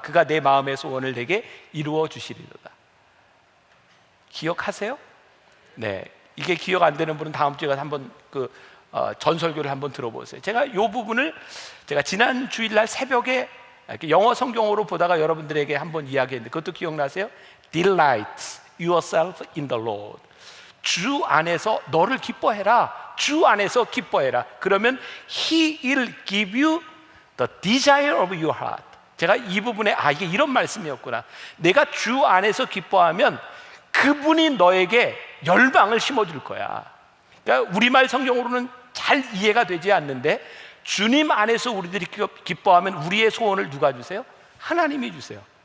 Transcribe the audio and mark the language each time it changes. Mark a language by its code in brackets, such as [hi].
[ko] 그가 내 마음의 소원을 내게 이루어 주시리로다. 기억하세요? 네, 이게 기억 안 되는 분은 다음 주에 가서 한번 전설교를 한번 들어보세요. 제가 이 부분을 제가 지난 주일날 새벽에 영어 성경으로 보다가 여러분들에게 한번 이야기했는데 그것도 기억나세요? [en] Delight yourself in the Lord. [ko] 주 안에서 너를 기뻐해라. 주 안에서 기뻐해라. 그러면 [en] He will give you the desire of your heart. [ko] 제가 이 부분에 이게 이런 말씀이었구나. 내가 주 안에서 기뻐하면 그분이 너에게 열망을 심어줄 거야. 그러니까 우리말 성경으로는 잘 이해가 되지 않는데 주님 안에서 우리들이 기뻐하면 우리의 소원을 누가 주세요? 하나님이 주세요.